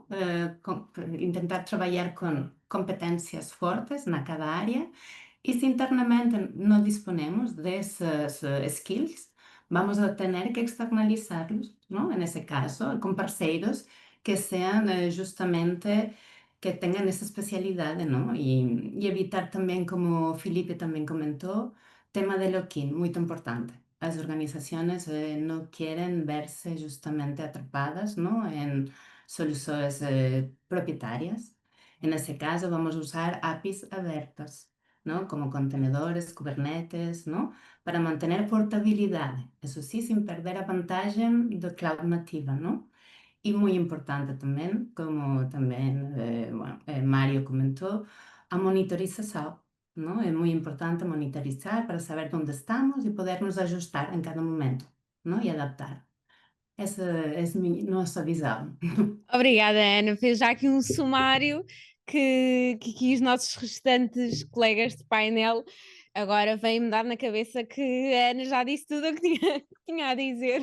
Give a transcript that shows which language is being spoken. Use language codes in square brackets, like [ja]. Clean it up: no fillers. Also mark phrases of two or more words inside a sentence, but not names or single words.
[pt] Tentar trabalhar com competências fortes na cada área. E se internamente não disponemos desses skills, vamos a ter que externalizá-los, não? Nesse caso, com parceiros que sejam justamente [es] que tengan esa especialidad, ¿no? Y evitar también, como Felipe también comentó, tema de lock-in, muy importante. Las organizaciones no quieren verse justamente atrapadas, ¿no? En soluciones propietarias. En ese caso vamos a usar APIs abiertas, ¿no? Como contenedores, Kubernetes, ¿no? Para mantener portabilidad, eso sí, sin perder [pt] a vantagem do cloud nativa, [es] ¿no? Y muy importante también, como también Mario comentó, a monitorización, ¿no? Es muy importante monitorizar para saber dónde estamos y podernos ajustar en cada momento, ¿no? Y adaptar. [pt] Essa é nossa visão. Obrigada, Ana. Fez já aqui um sumário que os nossos restantes colegas de painel agora vêm-me dar na cabeça que a Ana já disse tudo o que tinha, que tinha a dizer.